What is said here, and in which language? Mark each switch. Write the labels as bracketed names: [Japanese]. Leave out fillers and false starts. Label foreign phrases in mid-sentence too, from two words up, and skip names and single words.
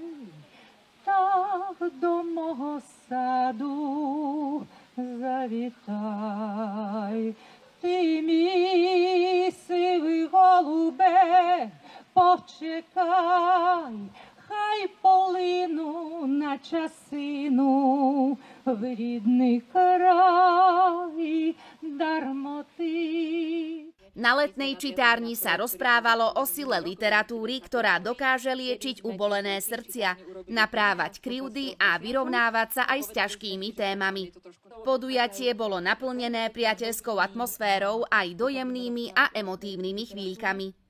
[Ukrainian] Так до мого саду завітай, ти мій сивий голубе, почекай. почекай, хай полину на часину в рідний край дармоти. [Slovak] Na letnej čitárni sa rozprávalo o sile literatúry, ktorá dokáže liečiť ubolené srdcia, naprávať krivdy a vyrovnávať sa aj s ťažkými témami. Podujatie bolo naplnené priateľskou atmosférou aj dojemnými a emotívnymi chvíľkami.